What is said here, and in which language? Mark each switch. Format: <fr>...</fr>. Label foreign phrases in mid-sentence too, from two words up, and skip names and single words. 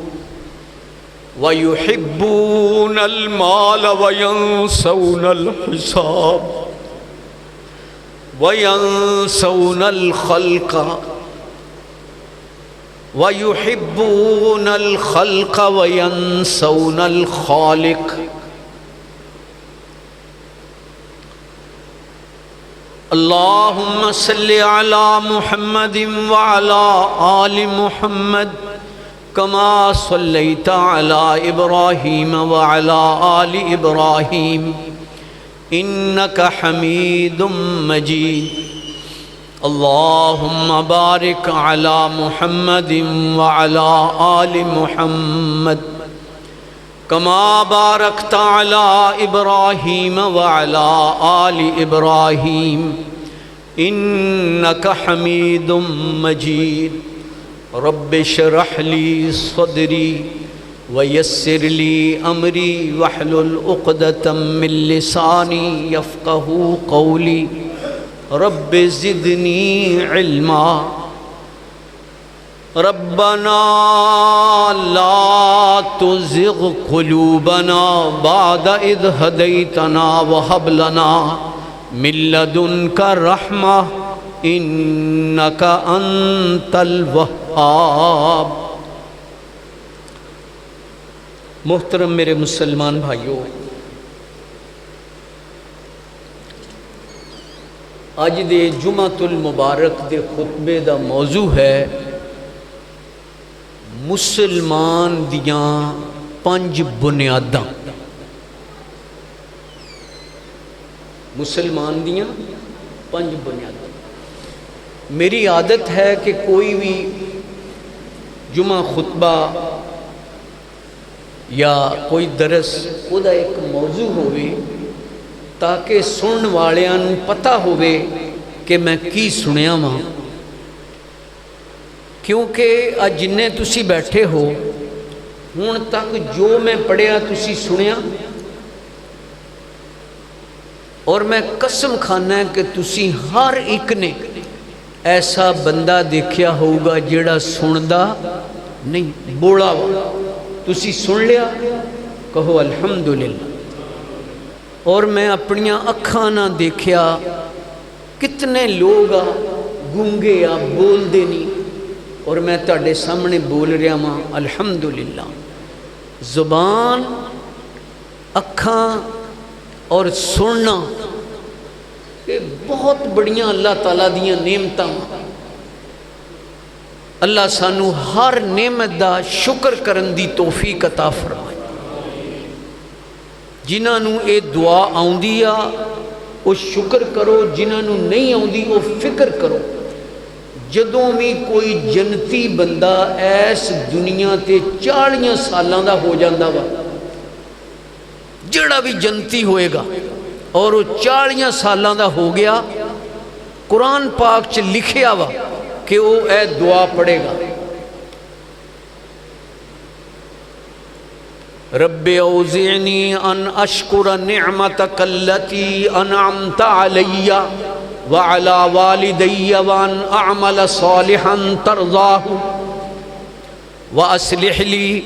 <ar>ويحبون المال وينسون الحساب وينسون الخلق وَيُحِبُّونَ الْخَلْقَ وَيَنْسَوْنَ الْخَالِقَ۔ اللہم صلی علی محمد وعلی آل محمد کما صلیت علی ابراہیم وعلی آل ابراہیم انک حمید مجید۔ اللہم بارک علی محمد وعلی آل محمد کما بارکت علی ابراہیم وعلی آل ابراہیم انک حمید مجید۔ رب اشرح لی صدری ویسر لی امری واحلل عقدۃ من لسانی یفقہوا قولی۔ رب زدنی علما۔ ربنا لا تزغ قلوبنا بعد اذ ہدیتنا وہب لنا من لدنک رحمہ انک انت الوہاب۔</ar> <pa>محترم میرے مسلمان بھائیوں، اج دے جمعۃ المبارک دے خطبے دا موضوع ہے مسلمان دیاں 5 بنیاداں۔ مسلمان دیاں 5 بنیاداں۔</pa> <ur>میری عادت ہے کہ</ur> <pa>کوئی بھی جمعہ خطبہ یا کوئی درس وہ دا ایک موضوع ہوئے تاکہ سنن والیاں نوں پتہ ہوئے کہ میں کی سنیا ماں، کیونکہ آج جنہیں تسی بیٹھے ہو ہون تک جو میں پڑھیا تسی سنیا، اور میں قسم کھانا ہے کہ تسی ہر ایک نے ایسا بندہ دیکھیا ہوگا جیڑا سندا نہیں، بوڑا ہو تسی سن لیا کہو الحمدللہ۔ اور میں اپنیاں اکھاں نہ دیکھیا کتنے لوگ گونگے بول دے نہیں، اور میں تہاڈے سامنے بول رہا ہاں الحمدللہ۔ زبان، اکھاں اور سننا یہ بہت بڑیاں اللہ تعالیٰ دیاں نعمتاں۔ اللہ سانو ہر نعمت دا شکر کرن دی توفیق عطا فرمائے۔ جنہاں نوں اے دعا آؤندی آ وہ شکر کرو، جنہاں نوں نہیں آؤندی وہ فکر کرو۔ جدوں بھی کوئی جنتی بندہ ایس دنیا تے 40 سالاں دا ہو جاندا وا، جڑا بھی جنتی ہوئے گا اور وہ 40 سالاں دا ہو گیا، قرآن پاک چ لکھیا وا کہ وہ اے دعا پڑھے گا،</pa> <ar>رب اوزعنی ان اشکر نعمتک التی انعمت علی وعلی والدی وان اعمل صالحا ترضاہ واصلح لی۔</ar>